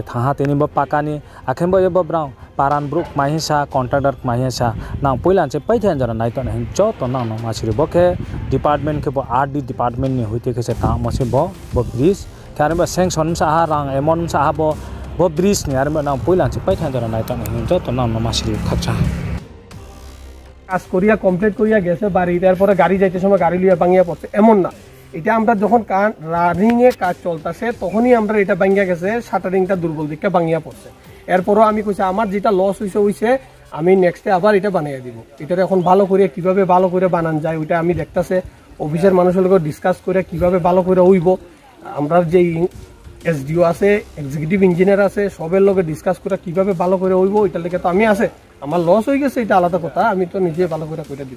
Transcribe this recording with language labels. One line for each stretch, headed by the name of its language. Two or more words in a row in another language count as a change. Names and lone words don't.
Kok Borok: thaha tini bo pakani akhembo ebo brang paran bruk mahisa contractor mahisa nang poilan che paithan jara nai to hin cho to nang ma siri bokhe department ke bo RD department ni hoite ke se ta mo se bo bridge karba sanction sa ha rang emon sa ha bo bridge ni ar nang poilan che paithan jara nai to hin cho to nang ma siri khakcha
Bangla: কাজ করিয়া কমপ্লিট করিয়া গেছে বাড়ি তারপরে গাড়ি যাইতে সময় গাড়ি লিয়া ভাঙিয়া পড়ছে এমন না এটা আমরা যখন রানিং এ কাজ চলতেছে তখনই আমরা এটা ভাঙিয়া গেছে শাটারিংটা দুর্বল দিকটা ভাঙিয়া পড়ছে এরপরও আমি কইছি আমার যেটা লস হইছে আমি নেক্সটে আবার এটা বানাইয়া দিব এটা এখন ভালো করে কিভাবে ভালো করে বানান যায় ওইটা আমি দেখতাছে অফিসের মানুষের লগে ডিসকাস করে কিভাবে ভালো করে হইব আমরা যে এসডিও আছে
English: executive engineer
Bangla: আছে সবের লগে ডিসকাস করে কিভাবে ভালো করে হইব এটা লেগে তো আমি আছে আমার লস হয়ে গেছে এটা আলাদা কথা আমি তো নিজে ভালো করে কইরা দিব